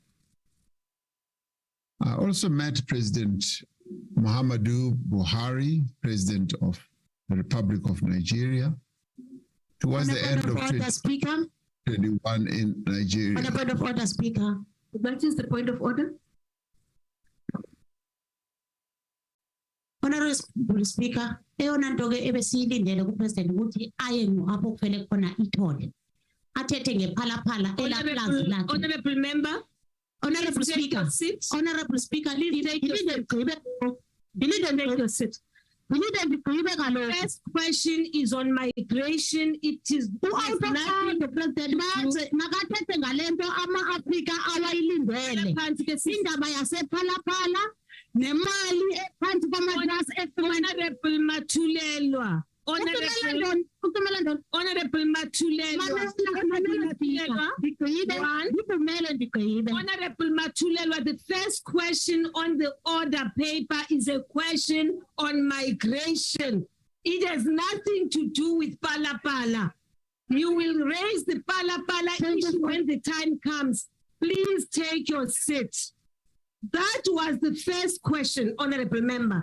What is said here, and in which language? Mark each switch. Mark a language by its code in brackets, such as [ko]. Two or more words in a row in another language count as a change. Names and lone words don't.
[en] I also met President Muhammadu Buhari, President of the Republic of Nigeria, towards the end of 2021 in Nigeria. On a point of order, Speaker. That is the point of order. Honorable Speaker, [xh] eyona nto ke ebesiyilindele kupresident ukuthi aye apho kufele khona ithole athethe ngephalaphala elaplazi lakhe. [en] Honorable member, Honorable Speaker, Honorable Speaker, first question is on migration. It is nothing the president [xh] makathethe ngalento ama-Afrika awayilindele indaba yasephalaphala nemali ephansi kwamatrasi [en] Honorable Matulelwa. Honorable Matulelwa. Honorable Matulelwa, the first question on the order paper is a question on migration. It has nothing to do with Pala. You will raise the Pala issue when the time comes. Please take your seat. That was the first question, Honorable Member.